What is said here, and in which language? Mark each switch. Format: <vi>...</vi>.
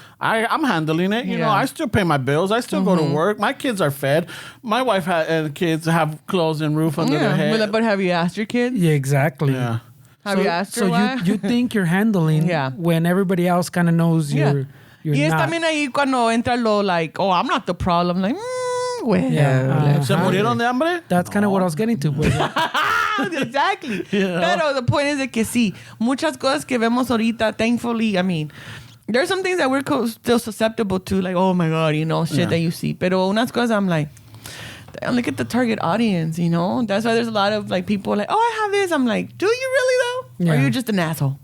<en>I'm handling it. Yeah. I still pay my bills. I still go to work. My kids are fed. My wife and kids have clothes and roof under their head. But have you asked your kids? Yeah, exactly. Yeah. Have you asked her So why? you think you're handling Yeah. when everybody else kind of knows you're</en> <es>Y es</es> <en>not.</en> <es>también ahí cuando entra lo</es> <en>like, oh, I'm not the problem. Like, well. Yeah.</en> <es>¿Se murieron de hambre?</es> <en>That's kind of what I was getting to. Pues, exactly. Yeah. Pero the point is</en> <es>de que sí, muchas cosas que vemos ahorita,</es> <en>thankfully, I mean, there's some things that we're still susceptible to, like, oh my God, shit that you see.</en> <es>Pero unas cosas</es> <en>I'm like, damn, look at the target audience, That's why there's a lot of like people like, oh, I have this. I'm like, do you really though? Or are you just an asshole?</en>